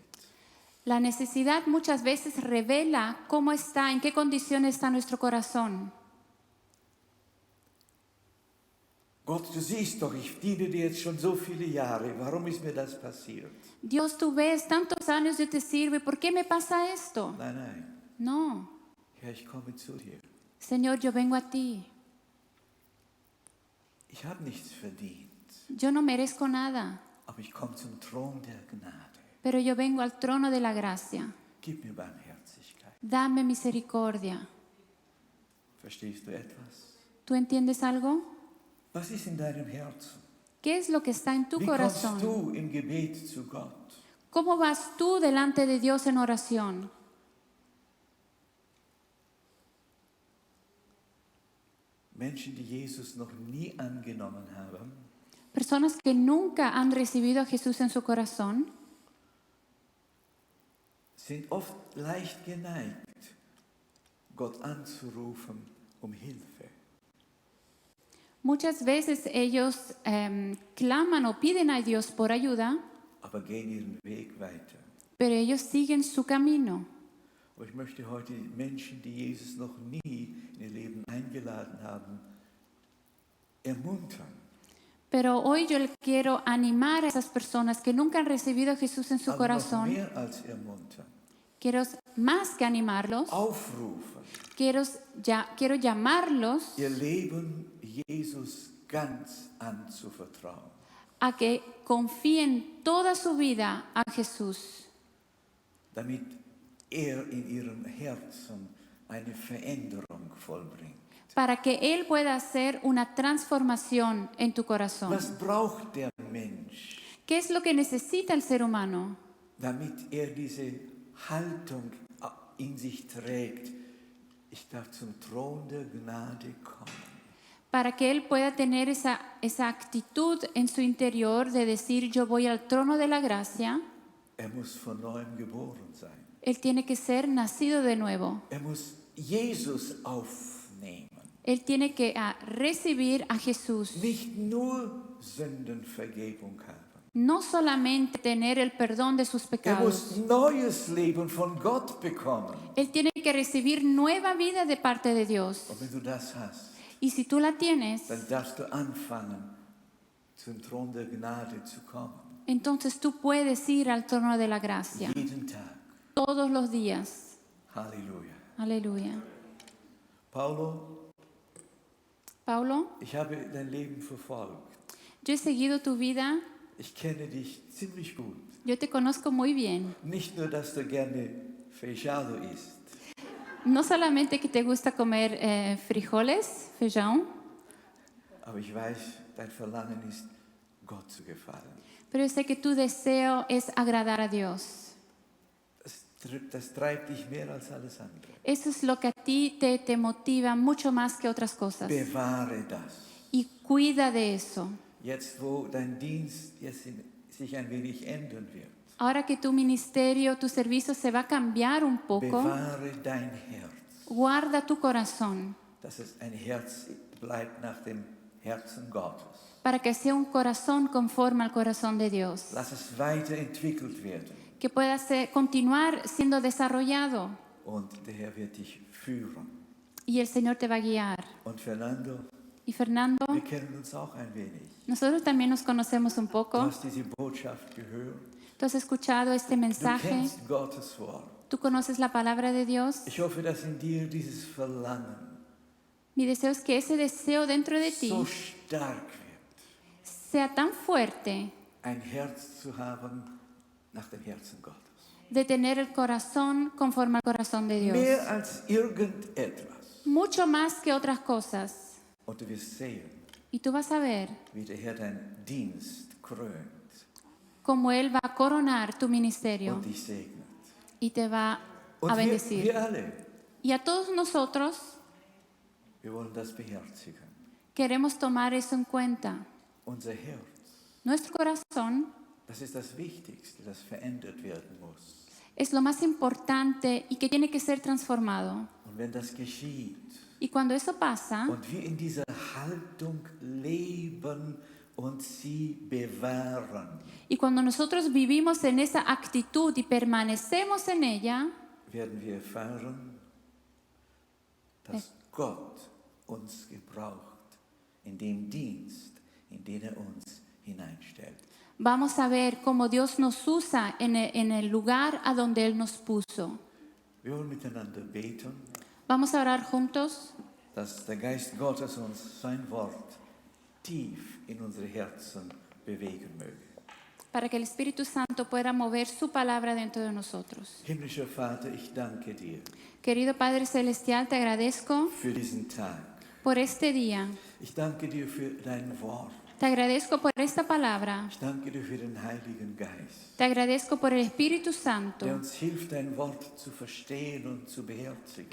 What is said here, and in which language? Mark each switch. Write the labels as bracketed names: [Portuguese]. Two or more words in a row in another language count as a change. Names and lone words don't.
[Spanish] La necesidad muchas veces revela cómo está, en qué condición está nuestro corazón. [German] Gott, du siehst doch, ich diene dir jetzt schon so viele Jahre. Warum ist mir das passiert? [Spanish] Dios, tú ves, tantos años yo te sirvo, ¿y por qué me pasa esto? [German] Nein, nein. [Spanish] No, [German] Herr, ich komme zu dir. [Spanish] Señor, yo vengo a ti. [German] Ich habe nichts verdient, [Spanish] Yo no merezco nada, [German] aber ich komme zum Thron der Gnade. [Spanish] pero yo vengo al trono de la gracia. [German] Gib mir Barmherzigkeit. [Spanish] Dame misericordia. [German] Verstehst du etwas? [Spanish] ¿Tú entiendes algo? [German] Was ist in deinem Herzen? [Spanish] ¿Qué es lo que está en tu [German] Wie kommst [Spanish] corazón? [German] du im Gebet zu Gott? [Spanish] ¿Cómo vas tú delante de Dios en oración? [German] Menschen, die Jesus noch nie angenommen haben, [Spanish] Personas que nunca han recibido a Jesús en su corazón [German] sind oft leicht geneigt, Gott anzurufen um Hilfe. [Spanish] Muchas veces ellos claman o piden a Dios por ayuda, [German] Aber gehen ihren Weg weiter. [Spanish] pero ellos siguen su camino. [German] Aber ich möchte heute die Menschen, die Jesus noch nie in ihr Leben eingeladen haben, ermuntern. [Spanish] Pero hoy yo le quiero animar a esas personas que nunca han recibido a Jesús en su [German] Aber noch [Spanish] corazón. [German] mehr als ermuntern. [Spanish] Quiero más que animarlos, [German] Aufrufen, [Spanish] quiero llamarlos [German] ihr Leben Jesus ganz anzuvertrauen. [Spanish] a que confíen toda su vida a Jesús, [German] Damit in ihrem Herzen eine Veränderung vollbringt. [Spanish] para que Él pueda hacer una transformación en tu corazón. [German] Was braucht der Mensch, [Spanish] ¿Qué es lo que necesita el ser humano [German] damit diese Haltung in sich trägt? Ich darf zum Thron der Gnade kommen. [Spanish] para que Él pueda tener esa actitud en su interior de decir yo voy al trono de la gracia? [German] Muss von neuem geboren sein. [Spanish] Él tiene que ser nacido de nuevo. [German] Muss Jesus aufnehmen. [Spanish] Él tiene que recibir a Jesús. [German] Nicht nur Sündenvergebung haben. [Spanish] No solamente tener el perdón de sus pecados. [German] Muss neues Leben von Gott bekommen. [Spanish] Él tiene que recibir nueva vida de parte de Dios. [German] Und wenn du das hast, [Spanish] Y si tú la tienes, [German] dann darfst du anfangen, zum Thron der Gnade zu kommen. [Spanish] entonces tú puedes ir al trono de la gracia [German] Jeden Tag. [Spanish] todos los días. [German] Halleluja. [Spanish] Aleluya. Paulo, [German] ich habe dein Leben verfolgt. [Spanish] yo he seguido tu vida. [German] Ich kenne dich ziemlich gut. [Spanish] Yo te conozco muy bien. [German] Nicht nur, dass du gerne Feijoada isst, [Spanish] No solamente que te gusta comer frijoles, feijão, [German] aber ich weiß, dein Verlangen ist, Gott zu gefallen. [Spanish] pero yo sé que tu deseo es agradar a Dios. [German] Das treibt dich mehr als alles andere. [Spanish] Eso es lo que a ti te motiva mucho más que otras cosas. [German] Bewahre das. [Spanish] Y cuida de eso. [German] Jetzt, wo dein Dienst jetzt sich ein wenig ändern wird, [Spanish] Ahora que tu ministerio, tu servicio se va a cambiar un poco, [German] bewahre dein Herz, [Spanish] guarda tu corazón [German] dass es ein Herz bleibt nach dem Herzen Gottes. [Spanish] para que sea un corazón conforme al corazón de Dios, [German] Lass es weiterentwickelt werden [Spanish] que pueda continuar siendo desarrollado [German] und der Herr wird dich führen. [Spanish] y el Señor te va a guiar. [German] Und Fernando, [Spanish] Y Fernando, [German] wir kennen uns auch ein wenig. [Spanish] nosotros también nos conocemos un [German] Du [Spanish] poco. [German] hast diese Botschaft gehört. [Spanish] Tú has escuchado este [German] Du [Spanish] mensaje, [German] kennst Gottes Wort. [Spanish] tú conoces la palabra de Dios. [German] Ich hoffe, dass in dir dieses Verlangen [Spanish] Mi deseo es que ese deseo dentro de ti [German] so stark wird, [Spanish] sea tan fuerte [German] ein Herz zu haben nach dem Herzen Gottes. [Spanish] de tener el corazón conforme al corazón de Dios. [German] Mehr als irgendetwas. [Spanish] Mucho más que otras cosas. [German] Und du wirst sehen, [Spanish] Y tú vas a ver [German] wie der Herr deinen Dienst krönt [Spanish] cómo Él va a coronar tu ministerio [German] und dich segnet. [Spanish] y te va [German] Und [Spanish] a [German] wir [Spanish] bendecir. [German] alle, [Spanish] Y a todos nosotros [German] wir wollen das beherzigen. [Spanish] queremos tomar eso en cuenta. [German] Unser Herz, [Spanish] Nuestro corazón [German] das ist das Wichtigste, das verändert werden muss. [Spanish] es lo más importante y que tiene que ser transformado. [German] Und wenn das geschieht [Spanish] Y cuando eso pasa [German] und wir in dieser Haltung leben und sie bewahren, [Spanish] y cuando nosotros vivimos en esa actitud y permanecemos en ella, [German] werden wir erfahren, dass Gott uns gebraucht in dem Dienst, in den er uns hineinstellt. [Spanish] vamos a ver cómo Dios nos usa en el lugar a donde Él nos puso. [German] Wir wollen miteinander beten, [Spanish] Vamos a orar juntos [German] dass der Geist Gottes uns sein Wort tief in unsere Herzen bewegen möge. [Spanish] para que el Espíritu Santo pueda mover su palabra dentro de nosotros. [German] Himmlischer Vater, ich danke dir [Spanish] Querido Padre Celestial, te agradezco [German] für diesen Tag. [Spanish] por este día. [German] Ich danke dir für dein Wort. [Spanish] Te agradezco por esta palabra. [German] Ich danke dir für den Heiligen Geist, [Spanish] Te agradezco por el Espíritu Santo [German] der uns hilft, dein Wort zu verstehen und zu beherzigen.